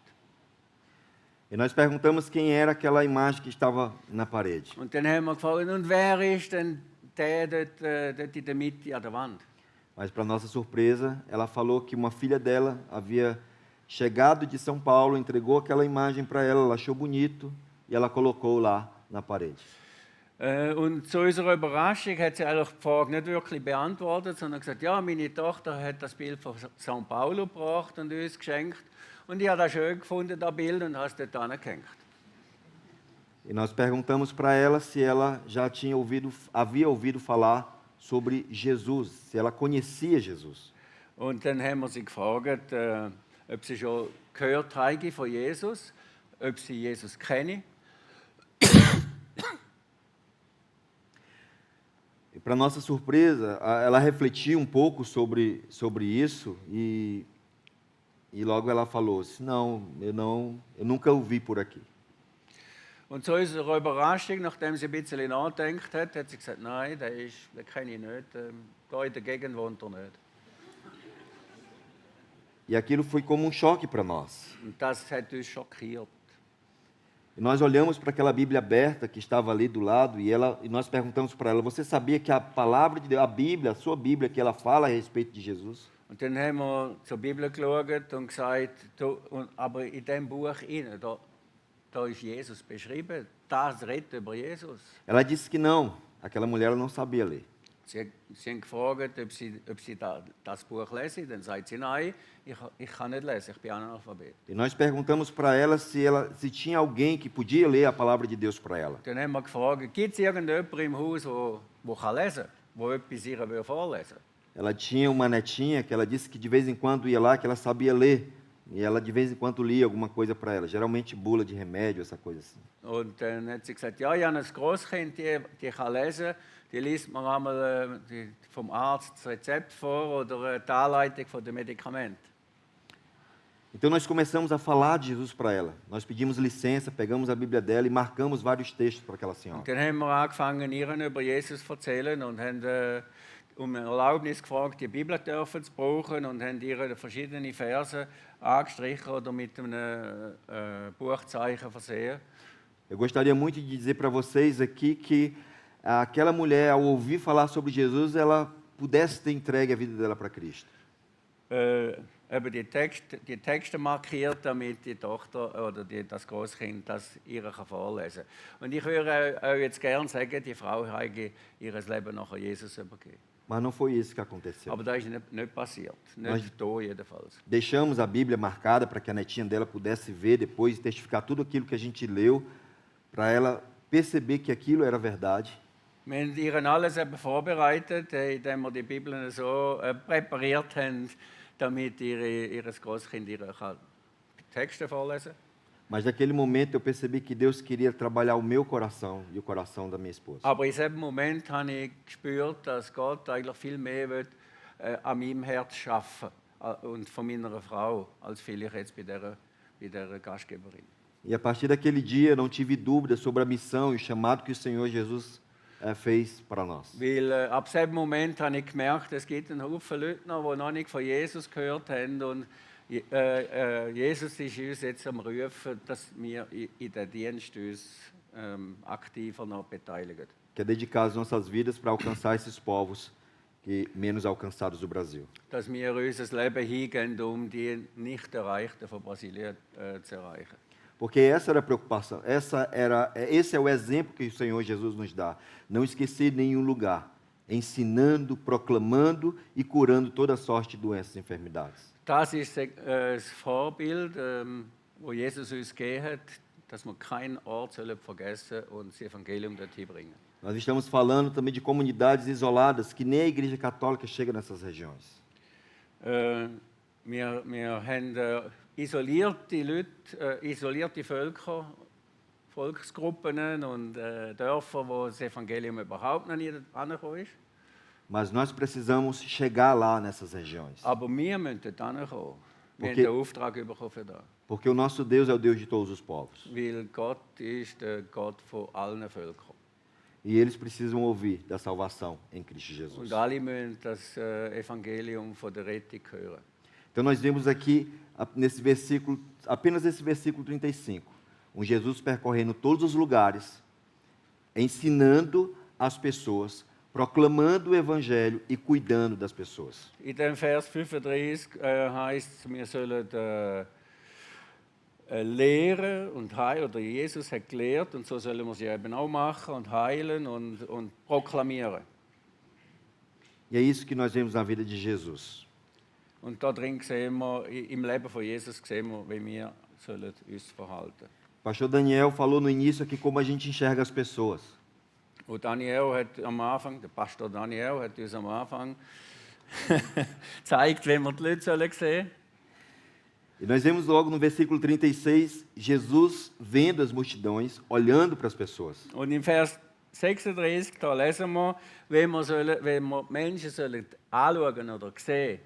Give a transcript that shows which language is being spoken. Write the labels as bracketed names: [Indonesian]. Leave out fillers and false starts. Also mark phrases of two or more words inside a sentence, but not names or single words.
[Portuguese] E nós perguntamos quem era aquela imagem que estava na parede. [German] Und dann haben wir gefragt, und wer ist denn der dort in der Mitte an der Wand? [Portuguese] Mas, para nossa surpresa, ela falou que uma filha dela havia chegado de São Paulo, entregou aquela imagem para ela, ela achou bonito e ela colocou lá na parede. [German] Und zu unserer Überraschung hat sie eigentlich die Frage nicht wirklich beantwortet, sondern gesagt, ja, meine Tochter hat das Bild von São Paulo gebracht und uns geschenkt. Und ich habe das schön gefunden, das Bild, und habe es dort angehängt. [Portuguese] E nós perguntamos para ela se ela já havia ouvido falar sobre Jesus, se ela conhecia Jesus. [German] Und dann haben wir sie gefragt, ob sie schon gehört habe von Jesus, ob sie Jesus kenne. [Portuguese] E, para nossa surpresa, ela refletiu um pouco sobre isso e logo ela falou assim, não, eu nunca ouvi por aqui. [German] Und zu unserer Überraschung, nachdem sie ein bisschen nachgedacht hat, hat sie gesagt, nein, den kenne ich nicht, da in der Gegend wohnt er nicht. [Portuguese] E aquilo foi como um choque para nós. [German] Und das hat uns schockiert. [Portuguese] E nós olhamos para aquela Bíblia aberta que estava ali do lado e nós perguntamos para ela, você sabia que a palavra de Deus, a Bíblia, a sua Bíblia, que ela fala a respeito de Jesus? [German] Und dann haben wir zur Bibel geschaut und gesagt, aber in diesem Buch da ist Jesus beschrieben, das redet über Jesus. [Portuguese] Ela disse que não, aquela mulher não sabia ler. [German] Sie haben gefragt, ob sie das Buch lesen. Dann sagt sie, nein, ich kann nicht lesen, ich bin Analphabet. [Portuguese] E nós perguntamos para ela se tinha alguém que podia ler a palavra de Deus para ela. [German] Dann haben wir gefragt, gibt es irgendjemanden im Haus, der kann lesen kann, der etwas ihr vorlesen will? [Portuguese] Ela tinha uma netinha que ela disse que de vez em quando ia lá, que ela sabia ler. E ela de vez em quando lia alguma coisa para ela, geralmente bula de remédio, essa coisa assim. [German] Und dann hat sie gesagt, ja, ich habe ein Grosskind, die kann lesen, die liest mir einmal vom Arzt das Rezept vor oder die Anleitung der Medikamente. [Portuguese] Então nós começamos a falar de Jesus para ela. Nós pedimos licença, pegamos a Bíblia dela e marcamos vários textos para aquela senhora. [German] Und dann haben wir angefangen, ihr über Jesus zu erzählen und haben um Erlaubnis gefragt, die Bibel dürfen zu brauchen und haben ihr verschiedene Verse angestrichen oder mit einem Buchzeichen versehen. [Portuguese] Eu gostaria muito de dizer para vocês aqui que aquela mulher, ao ouvir falar sobre Jesus, ela pudesse ter entregue a vida dela para Cristo. [German] Eben die Texte markiert, damit die Tochter oder das Großkind das ihr vorlesen kann. Und ich würde auch jetzt gerne sagen, die Frau hat ihr Leben nachher Jesus übergeben. [Portuguese] Mas não foi isso que aconteceu. [German] Aber das ist nicht passiert, nicht da jedenfalls. [Portuguese] Deixamos a Bíblia marcada para que a netinha dela pudesse ver depois e testificar tudo aquilo que a gente leu, para ela perceber que aquilo era verdade. [German] Wir haben ihr alles eben vorbereitet, indem wir die Bibeln so präpariert haben, damit ihr Großkind ihre Texte vorlesen kann. [Portuguese] Mas naquele momento eu percebi que Deus queria trabalhar o meu coração e o coração da minha esposa. [German] Aber in diesem Moment habe ich gespürt, dass Gott eigentlich viel mehr will, an meinem Herz arbeiten und von meiner Frau, als vielleicht jetzt bei dieser Gastgeberin. [Portuguese] E a partir daquele dia eu não tive dúvida sobre a missão e o chamado que o Senhor Jesus fez para nós. [German] Weil ab diesem Moment habe ich gemerkt, es gibt einen Haufen Leute noch, die noch nicht von Jesus gehört haben und Jesus ist uns jetzt am Rufen, dass wir in den Dienst uns aktiver noch beteiligen. [Portuguese] Que é dedicar as nossas vidas para alcançar esses povos menos alcançados do Brasil. [German] Dass wir unser Leben hingeben, die nicht Erreichten von Brasilien zu erreichen. [Portuguese] Porque essa era a preocupação, esse é o exemplo que o Senhor Jesus nos dá. Não esquecer nenhum lugar, ensinando, proclamando e curando toda sorte de doenças e enfermidades. [German] Das ist das Vorbild, das Jesus uns gegeben hat, dass wir keinen Ort vergessen sollen und das Evangelium dorthin bringen. [Portuguese] Nós estamos falando também de comunidades isoladas, que nem a Igreja Católica chega nessas regiões. [German] Wir haben isolierte Leute, isolierte Volksgruppen und Dörfer, wo das Evangelium überhaupt noch nicht angekommen ist. [Portuguese] Mas nós precisamos chegar lá nessas regiões. [German] Aber wir müssen dort hinkommen. Wir haben den Auftrag bekommen für das. [Portuguese] Porque o nosso Deus é o Deus de todos os povos. [German] Weil Gott ist der Gott von allen Völkern. [Portuguese] E eles precisam ouvir da salvação em Cristo Jesus. [German] Und alle müssen das Evangelium von der Rettung hören. [Portuguese] Então nós vemos aqui nesse versículo, apenas esse versículo 35, um Jesus percorrendo todos os lugares, ensinando as pessoas, proclamando o Evangelho e cuidando das pessoas. [German] In dem Vers 35 heißt es, wir sollen lehren und heilen, oder Jesus hat gelehrt und so sollen wir sie eben auch machen und heilen und proklamieren. [Portuguese] E é isso que nós vemos na vida de Jesus. [German] Und da drin sehen wir, im Leben von Jesus sehen wir, wie wir sollen uns verhalten. [Portuguese] O pastor Daniel falou no início aqui como a gente enxerga as pessoas. [German] Und Daniel hat am Anfang, der Pastor Daniel hat uns am Anfang gezeigt, wie wir die Leute sehen sollen. [Portuguese] E nós vemos logo no versículo 36, Jesus vendo as multidões, olhando para as pessoas. [German] Und im Vers 36, da lesen wir, wie wir Menschen sollen anschauen oder sehen.